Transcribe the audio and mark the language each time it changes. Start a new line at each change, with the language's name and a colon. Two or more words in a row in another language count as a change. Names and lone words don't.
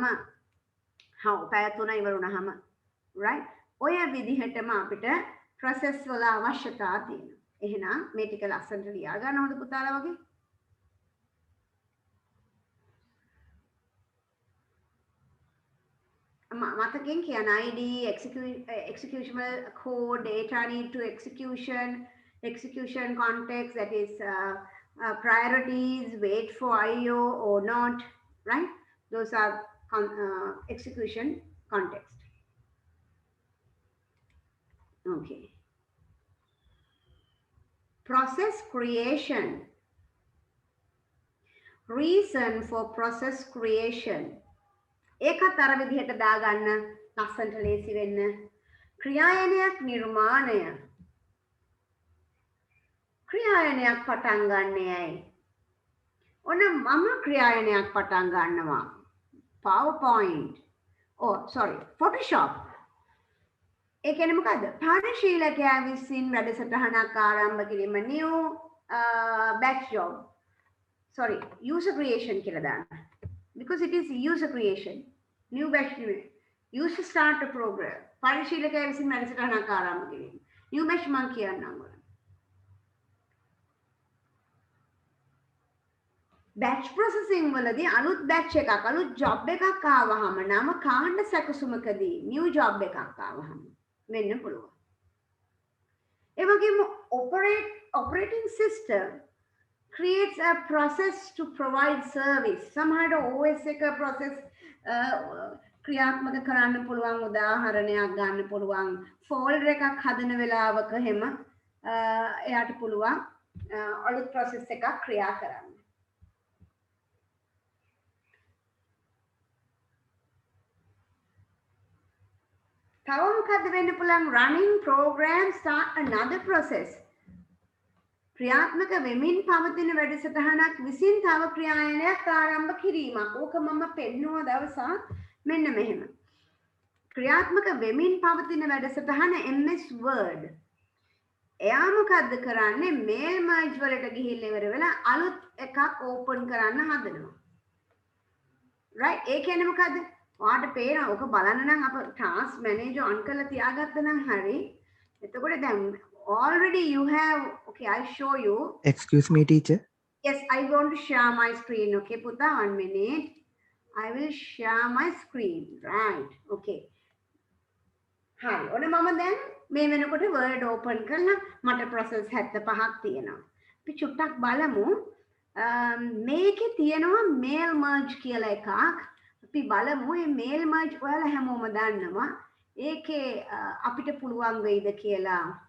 Sinhala: පැය තුන ඉවර වුණාම. right? ඔය විදිහටම අපිට process වල අවශ්‍යතාව තියෙනවා. එහෙනම් මේ ටික ලස්සනට ලියා ගන්න හොඳ පුතාලා වගේ. මතකෙන් කියන
English: ID executable code data need to execution context, that is priorities, wait for IO or not, right? Those are execution context. Okay. Process creation. Reason for process creation.
Sinhala: ඒකත් අර විදිහට දාගන්න ලස්සනට ලේසි වෙන්න. ක්‍රියායනයක් නිර්මාණය. ක්‍රියායනයක් පටන් ගන්නේ ඇයි? ඔන්න මම ක්‍රියායනයක් පටන් ගන්නවා.
English: PowerPoint. Oh, sorry, Photoshop.
Sinhala: ඒ කියන්නේ මොකද්ද? පරිශීලකයා විසින් වැඩසටහනක් ආරම්භ කිරීම
English: new batch job. Sorry, user creation
Sinhala: කියලා දාන්න.
English: Because it is user creation. New batch user start a program.
Sinhala: පරිශීලකයා විසින් වැඩසටහනක් ආරම්භ කිරීම.
English: New batch
Sinhala: මම කියන්නම්. batch processing වලදී අලුත් batch එකක් අලුත් job එකක් ආවහම නම කාණ්ඩ සැකසුමකදී
English: new job
Sinhala: එකක් ආවහම වෙන්න පුළුවන්. ඒ වගේම
English: operating system creates a process to provide service.
Sinhala: සමහරට OS එක process ක්‍රියාත්මක කරන්න පුළුවන් උදාහරණයක් ගන්න පුළුවන් folder එකක් හදන වෙලාවක හැම එයාට පුළුවන් අලුත් process එකක් ක්‍රියා කරන්න. තව මොකද්ද වෙන්න පුළුවන්?
English: running program start another process.
Sinhala: ක්‍රියාත්මක වෙමින් පවතින වැඩසටහනක් විසින් තව ක්‍රියායනයක් ආරම්භ කිරීමක්. ඕක මම පෙන්නුවා දවසක් මෙන්න මෙහෙම. ක්‍රියාත්මක වෙමින් පවතින වැඩසටහන MS Word. එයා මොකද්ද කරන්නේ?
English: mail merge
Sinhala: වලට ගිහිල්ලා ඉවර වෙලා අලුත් එකක් open කරන්න හදනවා. right? ඒ කියන්නේ මොකද්ද? ඔයාට පේනවා ඕක බලන්න නම් අප
English: task manager
Sinhala: on කරලා තියාගත්තා නම් හරි. එතකොට දැන්
English: already you have, okay, I'll show you. Excuse me, teacher. Yes, I want to share my screen. Okay, Puta, 1 minute. I will share my screen. Right. Okay. Hi.
Sinhala: ඔන්න මම දැන් මේ වෙනකොට Word open කරලා මට process 75ක් තියෙනවා. අපි චුට්ටක් බලමු. මේකේ තියෙනවා
English: mail merge
Sinhala: කියලා එකක්. අපි බලමු මේ
English: mail merge
Sinhala: ඔයාලා හැමෝම දන්නවා. ඒකේ අපිට පුළුවන් වෙයිද කියලා.